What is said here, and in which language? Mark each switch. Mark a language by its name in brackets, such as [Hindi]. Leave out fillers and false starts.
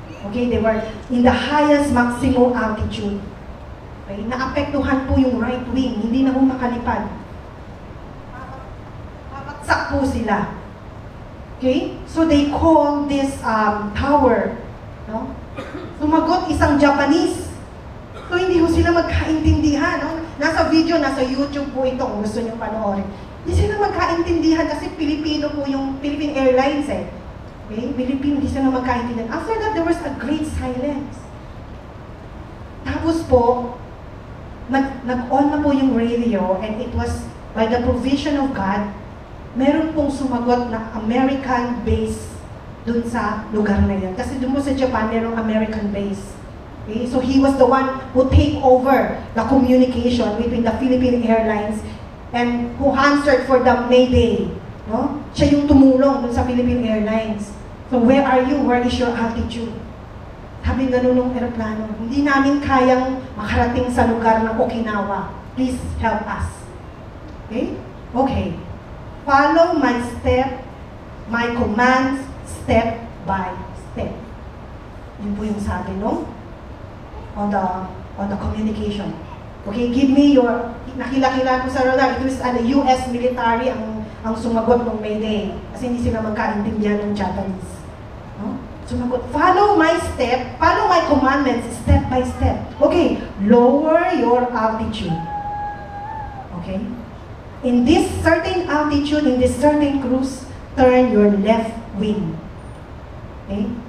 [Filipino] Okay, [English] they were in the highest maximum altitude. [Filipino] Okay, naapektuhan po yung right wing, hindi na po makalipad. Babagsak po sila. Okay, [English] so they call this tower, [Filipino] no? Sumagot isang Japanese. So hindi ho sila magkaintindihan, no? Nasa video, nasa YouTube po ito kung gusto niyo panoorin. Hindi sila magkaintindihan kasi Pilipino po yung Philippine Airlines eh. Okay? Pilipino, hindi sila magkaintindihan. [English] After that, there was a great silence. [Filipino] Tapos po, nag-on na po yung radio [English] and it was by the provision of God, [Filipino] meron pong sumagot na American base dun sa lugar na yan. Kasi dun mo sa Japan, merong American base. Okay? [English] So he was the one who take over the communication between the Philippine Airlines and who answered for the Mayday. [Filipino] No? Siya yung tumulong dun sa Philippine Airlines. [English] So where are you? Where is your altitude? [Filipino] Sabi ganun ng aeroplano, hindi namin kayang makarating sa lugar ng Okinawa. [English] Please help us. Okay? Okay. Follow my step, my commands, step by step. [Filipino] Yun po yung sabi, no? [English] On the communication. Okay, give me your, [Filipino] nakilala ko sa radar, [English] it was the US military [Filipino] ang sumagot ng Mayday. Kasi hindi sila magkaintindihan ng Japanese. No? [English] Sumagot, follow my step, follow my commandments, step by step. Okay, lower your altitude. Okay? In this certain altitude, in this certain cruise, turn your left wing. Okay?